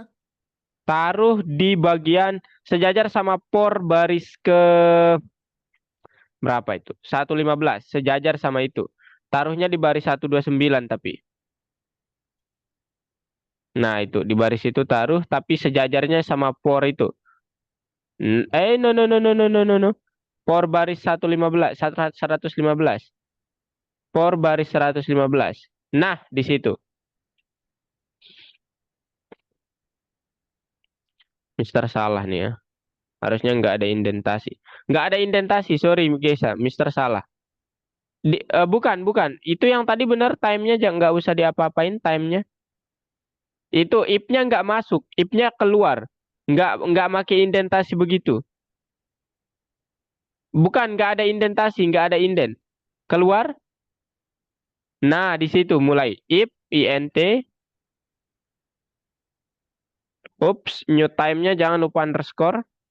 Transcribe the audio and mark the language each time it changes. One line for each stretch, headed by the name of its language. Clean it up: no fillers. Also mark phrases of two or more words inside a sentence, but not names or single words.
Indonesian: Taruh di bagian sejajar sama por baris ke berapa itu? 115. Sejajar sama itu. Taruhnya di baris 129 tapi. Nah, itu di baris itu taruh tapi sejajarnya sama por itu.
English: No no no no no no no no. Por baris 115, 115.
Indonesian: Por baris 115. Nah, di situ. Mister salah nih ya. Harusnya nggak ada indentasi. Nggak ada indentasi, sorry Gesa. Mister salah. Bukan. Itu yang tadi benar time-nya aja nggak usah diapa-apain time-nya. Itu if-nya nggak masuk, if-nya keluar. Nggak make indentasi begitu. Bukan, nggak ada indentasi, nggak ada indent. Keluar. Nah, di situ mulai if int. Ups, new time-nya jangan lupa underscore.